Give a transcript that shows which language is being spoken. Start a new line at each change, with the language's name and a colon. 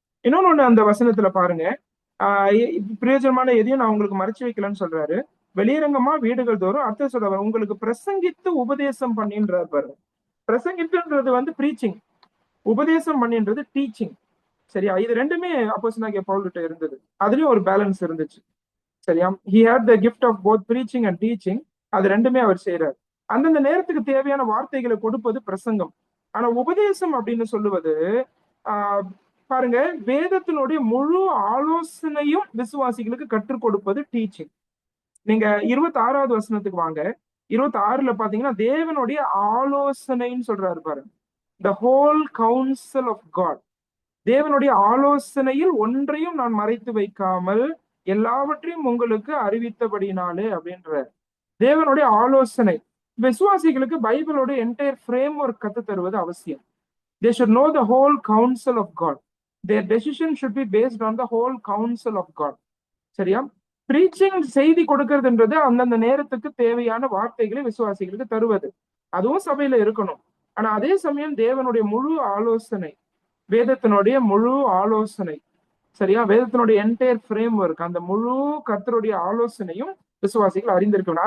Tamil: இன்னொன்னு அந்த வசனத்துல பாருங்க, பிரயோஜனமான எதையும் நான் உங்களுக்கு மறைச்சு வைக்கலன்னு சொல்றாரு. வெளியரங்கமா வீடுகள் தோறும் அர்த்தம் சொல்ற உங்களுக்கு பிரசங்கித்து உபதேசம் பண்ணின்றார் பாருங்க. பிரசங்கித்துன்றது வந்து பிரீச்சிங், உபதேசம் பண்ணின்றது டீச்சிங். சரியா? இது ரெண்டுமே அப்போஸ்தலனாகிய பவுல் கிட்ட இருந்தது. அதுலயும் ஒரு பேலன்ஸ் இருந்துச்சு. சரியா?
English: he had the gift of both preaching and teaching.
Tamil: அது ரெண்டுமே அவர் செய்யறாரு. அந்தந்த நேரத்துக்கு தேவையான வார்த்தைகளை கொடுப்பது பிரசங்கம். ஆனா உபதேசம் அப்படின்னு சொல்லுவது ஆஹ் பாருங்க, வேதத்தினுடைய முழு ஆலோசனையும் விசுவாசிகளுக்கு கற்றுக் கொடுப்பது டீச்சிங். நீங்க 26வது வசனத்துக்கு வாங்க. 26ல பாத்தீங்கன்னா தேவனுடைய ஆலோசனைன்னு சொல்றாரு பாருங்க.
English: the whole counsel of God.
Tamil: தேவனுடைய ஆலோசனையில் ஒன்றையும் நான் மறைத்து வைக்காமல் எல்லாவற்றையும் உங்களுக்கு அறிவித்தபடினாலே அப்படின்ற தேவனுடைய ஆலோசனை. விசுவாசிகளுக்கு பைபிளோட என்டையர் ஃப்ரேம் ஒர்க் கத்து தருவது அவசியம்.
English: They should know the whole counsel of God. Their decision should be based on the whole counsel of God.
Tamil: சரியா? பிரீச்சிங் செய்தி கொடுக்கறதுன்றது அந்தந்த நேரத்துக்கு தேவையான வார்த்தைகளை விசுவாசிகளுக்கு தருவது, அதுவும் சபையில இருக்கணும். ஆனா அதே சமயம் தேவனுடைய முழு ஆலோசனை, வேதத்தினுடைய முழு ஆலோசனை, சரியா, வேதத்தினுடைய என்டையர் ஃப்ரேம் ஒர்க், அந்த முழு கர்த்தருடைய ஆலோசனையும் விசுவாசிகள் அறிந்திருக்கணும்.